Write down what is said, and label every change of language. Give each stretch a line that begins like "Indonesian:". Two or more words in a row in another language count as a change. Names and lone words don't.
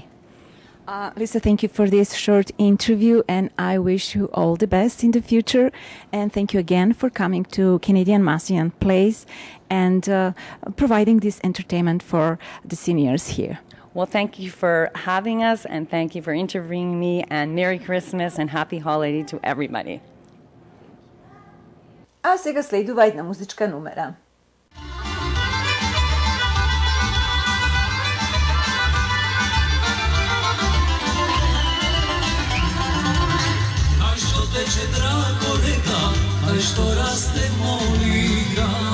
English: Lisa, thank you for this short interview, and I wish you all the best in the future. And thank you again for coming to Canadian Macedonian Place and providing this entertainment for the seniors here. Well, thank you for having us, and thank you for interviewing me, and Merry Christmas and Happy Holiday to everybody.
Macedonian: А сега следува една музичка numera. Teče drago reka, a što raste molika.